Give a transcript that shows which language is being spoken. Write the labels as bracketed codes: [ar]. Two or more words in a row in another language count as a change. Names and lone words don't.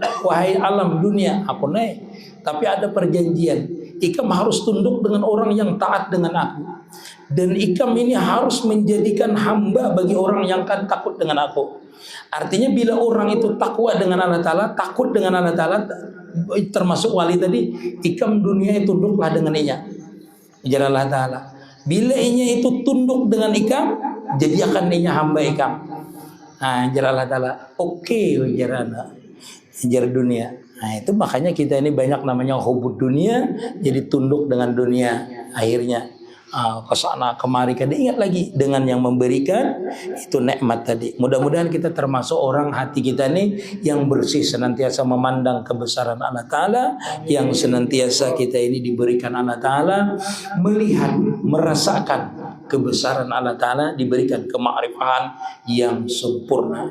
[id] Wahai alam dunia, aku naik. Tapi ada perjanjian. [bjn] Ikam harus tunduk dengan orang yang taat dengan aku. Dan ikam ini harus menjadikan hamba bagi orang yang kan takut dengan aku. [id] Artinya bila orang itu takwa dengan Allah Ta'ala, takut dengan Allah Ta'ala, [bjn] termasuk wali tadi, ikam dunia itu tunduklah dengan inya. Ujar Allah Ta'ala. Bila inya itu tunduk dengan ikam, jadi akan inya hamba ikam. Ujar Allah Ta'ala. Oke, ujar dunia. [id] Itu makanya kita ini banyak namanya hubud dunia, jadi tunduk dengan dunia akhirnya. [bjn] Kesana kemari kada ingat lagi dengan yang memberikan itu nikmat tadi. [id] Mudah-mudahan kita termasuk orang hati kita ini yang bersih, senantiasa memandang kebesaran Allah Ta'ala, yang senantiasa kita ini diberikan Allah Ta'ala melihat, merasakan kebesaran Allah Ta'ala, diberikan kemakrifatan yang sempurna.